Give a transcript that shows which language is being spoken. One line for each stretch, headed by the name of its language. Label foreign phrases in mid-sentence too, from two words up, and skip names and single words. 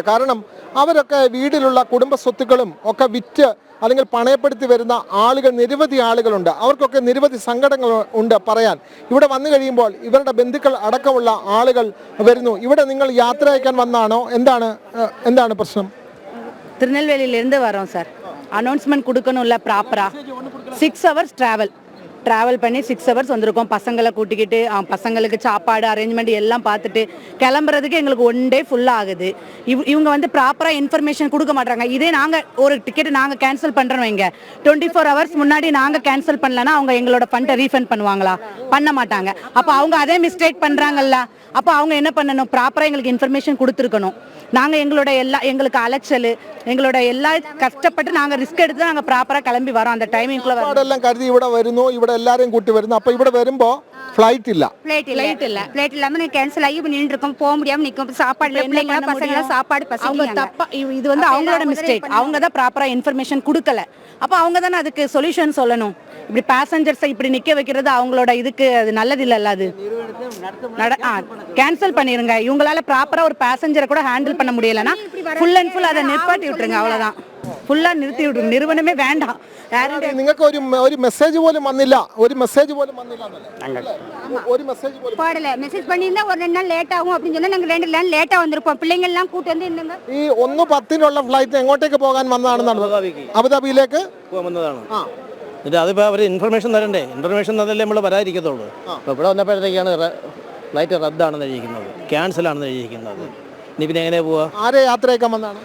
Malayalam: കാരണം അവരൊക്കെ വീട്ടിലുള്ള കുടുംബ സ്വത്തുക്കളും ഒക്കെ വിറ്റ് അല്ലെങ്കിൽ പണയപ്പെടുത്തി വരുന്ന ആളുകൾ, നിരവധി ആളുകളുണ്ട്. അവർക്കൊക്കെ നിരവധി സങ്കടങ്ങൾ ഉണ്ട് പറയാൻ. ഇവിടെ വന്നു കഴിയുമ്പോൾ ഇവരുടെ ബന്ധുക്കൾ അടക്കമുള്ള ആളുകൾ വരുന്നു. ഇവിടെ നിങ്ങൾ യാത്ര അയക്കാൻ വന്നാണോ? എന്താണ് പ്രശ്നം?
Tamil: திருநெல்வேலியிலேருந்து வரோம் சார். அனௌன்ஸ்மெண்ட் கொடுக்கணும்ல ப்ராப்பராக. 6 hours ட்ராவல் பண்ணி 6 hours வந்திருக்கோம். பசங்களை கூட்டிக்கிட்டு பசங்களுக்கு சாப்பாடு அரேஞ்ச்மெண்ட் எல்லாம் பார்த்துட்டு கிளம்புறதுக்கு எங்களுக்கு 1 day ஃபுல்லாக ஆகுது. இவங்க வந்து ப்ராப்பராக இன்ஃபர்மேஷன் கொடுக்க மாட்டாங்க. இதே நாங்கள் ஒரு டிக்கெட் நாங்கள் கேன்சல் பண்ணுறோம் வைங்க, 24 hours முன்னாடி நாங்கள் கேன்சல் பண்ணலன்னா அவங்க எங்களோட ஃபண்டை ரீஃபண்ட் பண்ணுவாங்களா? பண்ண மாட்டாங்க. அப்போ அவங்க அதே மிஸ்டேக் பண்ணுறாங்கல்ல, அப்போ அவங்க என்ன பண்ணணும்? ப்ராப்பராக எங்களுக்கு இன்ஃபர்மேஷன் கொடுத்துருக்கணும். நாங்கள் எங்களுக்கு அலைச்சல், எங்களோட எல்லா கஷ்டப்பட்டு நாங்கள் ரிஸ்க் எடுத்து நாங்கள் ப்ராப்பராக கிளம்பி வரோம். அந்த டைமிங்குள்ள
Malayalam: എല്ലാം കരുതി ഇവിടെ വരുന്നു, ഇവിടെ എല്ലാവരെയും കൂട്ടി വരുന്നു. അപ്പോൾ ഇവിടെ വരുമ്പോൾ ഫ്ലൈറ്റ് ഇല്ല.
Tamil: ஃப்ளைட் இல்லாம கேன்சல் ஆகி நின்று இருக்கோம், போக முடியாம நிற்கும். சாப்பாடு பிள்ளைங்க பசங்க சாப்பாடு இது வந்து அவங்களோட மிஸ்டேக். அவங்க தான் ப்ராப்பராக இன்ஃபர்மேஷன் கொடுக்கல. அப்போ அவங்க தானே அதுக்கு சொல்யூஷன் சொல்லணும். இப்படி பேசஞ்சர்ஸை இப்படி நிற்க வைக்கிறது அவங்களோட இதுக்கு அது நல்லது இல்லைல்ல. அது கேன்சல் பண்ணிருங்க. இவங்களால ப்ராப்பராக ஒரு பேசஞ்சரை கூட ஹேண்டில் பண்ண முடியலன்னா
English: full and full
Tamil: அதை நிப்பாட்டி விட்டுருங்க. அவ்வளோதான்,
Malayalam: ഫുള്ളാ നിർത്തി വിട്ടു. നിറുവനമേ വേണ്ട. നിങ്ങൾക്ക് ഒരു മെസ്സേജ് പോലും വന്നില്ല, ഒരു മെസ്സേജ് പോലും വന്നില്ല. ഒരു മെസ്സേജ് പോലും
Tamil: போடல. மெசேஜ் பண்ணியிருந்தா ஒரு 2 நாள் லேட் ஆகும் அப்படின்னு சொன்னா நாங்கள் 2 நாள் லேட்டாக வந்திருப்போம். பிள்ளைங்க எல்லாம் கூட்டு வந்து இருந்தங்க.
Malayalam: ഈ 1:10 ഫ്ലൈറ്റ് എങ്ങോട്ടേക്ക് പോകാൻ വന്നതാണെന്നാണ്? അബുദാബിയിലേക്ക് വന്നതാണ്. എന്നിട്ട് അതിപ്പോൾ അവർ ഇൻഫർമേഷൻ തരണ്ടേ? ഇൻഫർമേഷൻ തന്നല്ലേ നമ്മൾ വരാതിരിക്കത്തുള്ളൂ. അപ്പോൾ ഇവിടെ വന്നപ്പോഴത്തേക്കാണ് ഫ്ലൈറ്റ് റദ്ദാണെന്ന് എഴുതിയിരിക്കുന്നത്, ക്യാൻസലാണെന്ന് എഴുതിയിരിക്കുന്നത്. ഇനി പിന്നെ എങ്ങനെ പോവാ? ആരെ യാത്രയൊക്കെ വന്നതാണ്?